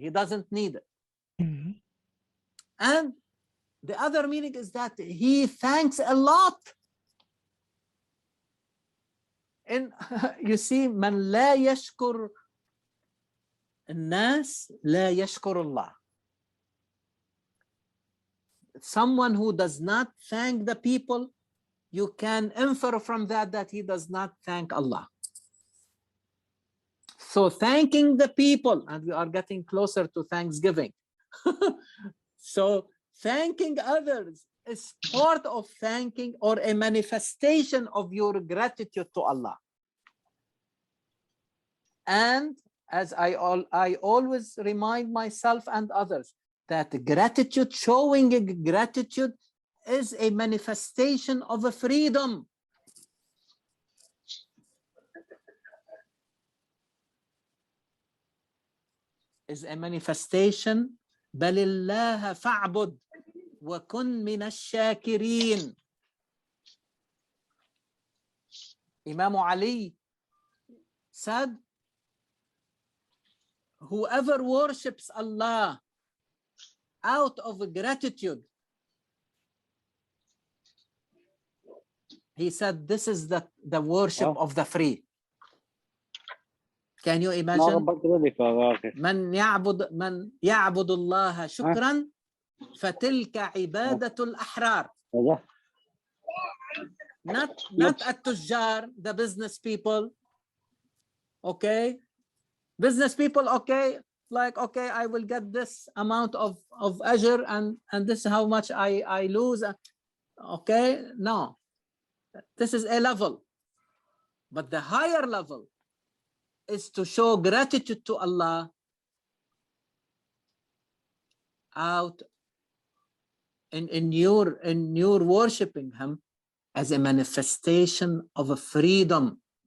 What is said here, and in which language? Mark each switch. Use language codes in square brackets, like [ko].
[en] He doesn't need it. And the other meaning is that he thanks a lot. [ar] And you see, من لا يشكر الناس لا يشكر الله. [en] Someone who does not thank the people, you can infer from that he does not thank Allah. So thanking the people, and we are getting closer to Thanksgiving. So thanking others is part of thanking or a manifestation of your gratitude to Allah. And as I always remind myself and others that gratitude, showing gratitude is a manifestation of a freedom. Is a manifestation. [ar] بل الله فاعبد وكن من الشاكرين. [en] Imam Ali said, whoever worships Allah out of gratitude, he said, this is the worship of the free. Can you imagine? [ar] من يعبد الله شكرا فتلك عبادة الأحرار. [en] Not التجار, the business people. Okay, business people. Okay, like, okay, I will get this amount of ajr, and this is how much I lose. Okay, no, this is a level, but the higher level is to show gratitude to Allah out in your worshiping Him as a manifestation of a freedom.